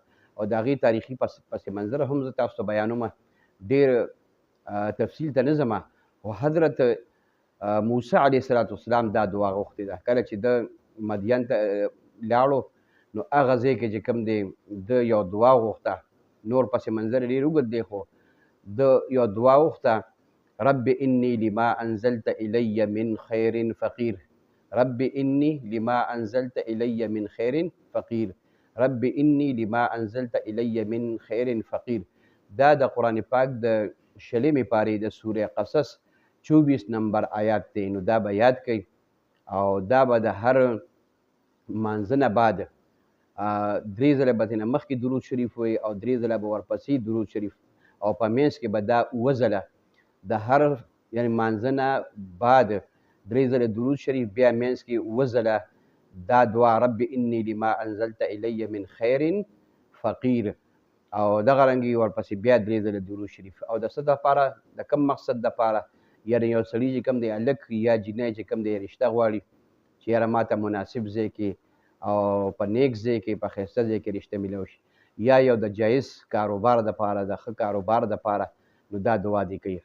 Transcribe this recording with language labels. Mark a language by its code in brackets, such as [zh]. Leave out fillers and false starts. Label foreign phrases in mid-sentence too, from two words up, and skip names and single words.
[ps] او د هغې تاریخي پس منظر هم زه تاسو ته بیانوم، ډېر تفصیل ته نه ځمه. خو حضرت موسی [ar] علیه السلام [ps] دا دعا غوښتې ده. کله چې د مدین ته لاړو، نو هغه ځای کې چې کوم دی د یو دعا غوښته، نور پس منظر ډېر اوږد دی، خو د یو دعا غوښته، [ar] رب انی لما انزلت الی من خیر فقیر، رب انی لما انزلت الی من خیر فقیر، رب انی لما انزلت الی من خیر فقیر. [ps] دا د قرآن پاک د 20 پارې د سوره قصص 24 نمبر آیات دی. نو دا به یاد کوئ او دا به د هر مانځه نه بعد 3 ځله به ترېنه مخکې درود شریف وایي او 3 ځله به ورپسې درود شریف، او په منځ کې به دا 9 ځله د هر یعنې مانځه نه بعد 3 ځله درود شریف، بیا منځ کې 9 ځله دا دعا [ar] رب انی لما انزلت الی من خیر فقیر، [ps] او دغه رنګې ورپسې بیا 3 ځله درود شریف. او د څه دپاره؟ د کوم مقصد دپاره؟ یعنې یو سړي چې کوم دی هلک یا جنۍ چې کوم دی رشته غواړي چې یاره ما ته مناسب ځای کې او په نیک ځای کې په ښایسته ځای کې رشته میلاو شي، یا یو د جایز کاروبار دپاره، د ښه کاروبار دپاره، نو دا دعا دې کوي.